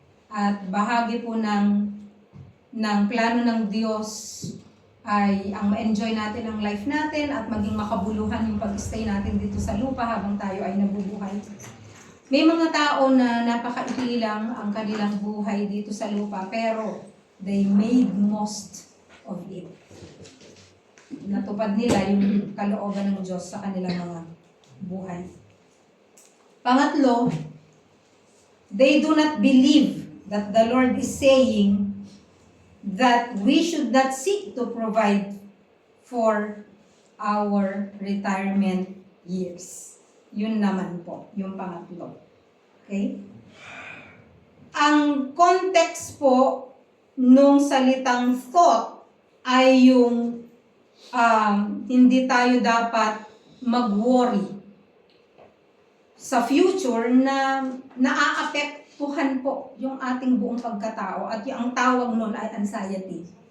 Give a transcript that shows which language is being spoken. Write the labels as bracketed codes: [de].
[tl] At bahagi po ng plano ng Diyos ay ang ma-enjoy natin ang life natin at maging makabuluhan yung pag-stay natin dito sa lupa habang tayo ay nabubuhay. May mga tao na napakaikli lang ang kanilang buhay dito sa lupa pero [en] they made most of it. [tl] Natupad nila yung kalooban ng Diyos sa kanilang mga buhay. Pangatlo, [en] they do not believe that the Lord is saying that we should not seek to provide for our retirement years. [tl] Yun naman po, yung pangatlo. Okay? Ang context po nung salitang thought ay yung hindi tayo dapat mag-worry sa future na naaapektuhan po yung ating buong pagkatao at yung tawag nun ay anxiety.